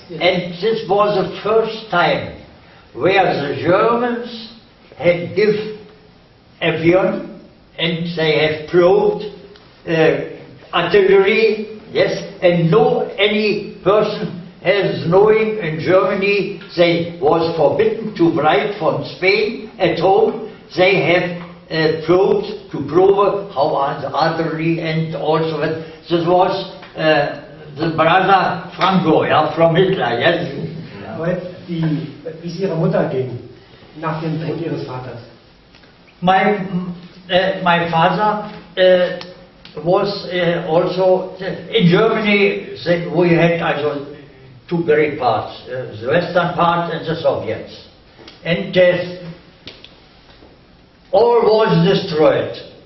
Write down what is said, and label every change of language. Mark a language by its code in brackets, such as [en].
[en] And this was the first time where the Germans had given avion, and they have proved artillery, yes, and no any person has knowing in Germany they was forbidden to write from Spain at home. They have proved to prove how are the artillery, and also that this was the brother Franco, from Hitler, yes. [de] Aber wie es Ihrer Mutter ging, nach dem Tod Ihres Vaters? [en] My father was also in Germany. We had also two great parts, the western part and the Soviets, and all was destroyed.